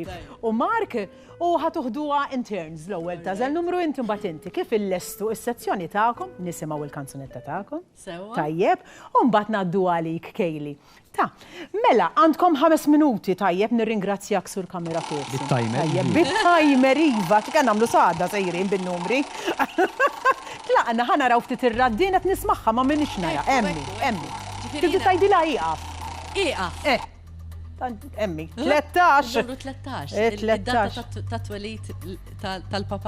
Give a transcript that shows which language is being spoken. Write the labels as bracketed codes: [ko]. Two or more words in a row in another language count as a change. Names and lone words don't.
[mt] U Mark u ħatuħduha in turns l-ewwel tażel numru inti mbagħad inti. Kif illestu is-sezzjoni tagħkom, nisimgħu il-kanzunetta tagħkom. Tajjeb, u mbagħad ngħaddu għalik Kejli. Mela, għandkom 5 minuti tajjeb nirringrazzjak sur [en] kamera person. [mt] Bit-timer. Bit-timer iva, kien nagħmlu saħda sejrin bin-numri. Tlaqna ħanaraw ftit ir-raddien qed nismagħha ma minix nara. Emmi. Tibdi tgħidilha ieqaf. Ieqaf. Emmi, 13. Numru 13. Id-data ta' twelid tal-papa.